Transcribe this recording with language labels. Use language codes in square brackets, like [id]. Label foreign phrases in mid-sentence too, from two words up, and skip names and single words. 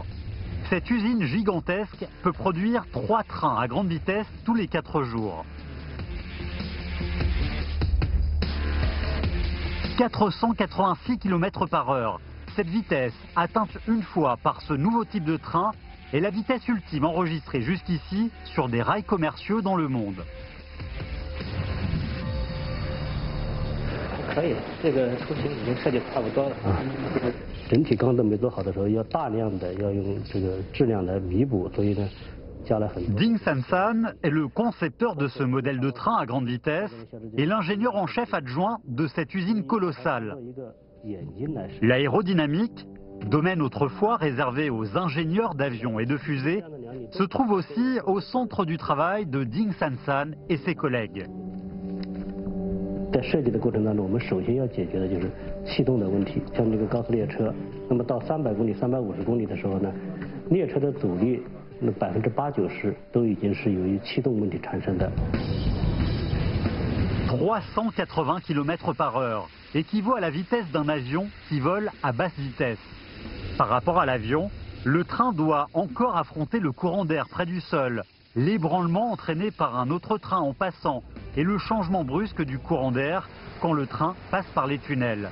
[fr] Cette usine gigantesque peut produire 3 trains à grande vitesse tous les 4 jours. 486 km/h. Cette vitesse, atteinte une fois par ce nouveau type de train, est la vitesse ultime enregistrée jusqu'ici sur des rails commerciaux dans le monde. [zh] 可以，这个出行已经设计差不多了。整体钢都没做好的时候，要大量的要用这个质量来弥补，所以呢，加了很多。 [fr] Ding Sansan est le concepteur de ce modèle de train à grande vitesse et l'ingénieur en chef adjoint de cette usine colossale. L'aérodynamique, domaine autrefois réservé aux ingénieurs d'avions et de fusées, se trouve aussi au centre du travail de Ding Sansan et ses collègues. [zh] 在设计的过程当中，我们首先要解决的就是气动的问题。像这个高速列车，那么到300公里、350公里的时候呢，列车的阻力那80%-90%都已经是由于气动问题产生的。 [fr] 380 km/h équivaut à la vitesse d'un avion qui vole à basse vitesse. Par rapport à l'avion, le train doit encore affronter le courant d'air près du sol, l'ébranlement entraîné par un autre train en passant et le changement brusque du courant d'air quand le train passe par les tunnels.